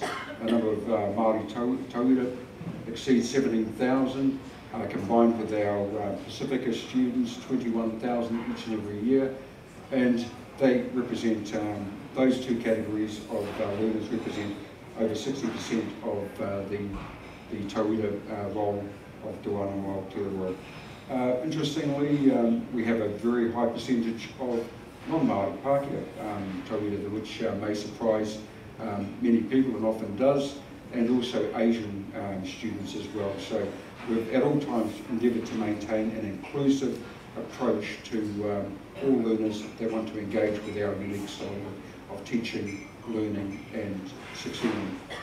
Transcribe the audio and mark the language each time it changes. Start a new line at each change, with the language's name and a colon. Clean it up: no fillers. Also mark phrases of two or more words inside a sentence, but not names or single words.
English: A number of Māori tauira exceeds 17,000, combined with our Pacifica students, 21,000 each and every year, and they represent, those two categories of learners represent over 60% of the tauira role of Te Wānanga Aotearoa. Interestingly, we have a very high percentage of non-Māori Pākehā tauira, which may surprise many people and often does, and also Asian students as well. So we've at all times endeavoured to maintain an inclusive approach to all learners that want to engage with our unique style of teaching, learning and succeeding.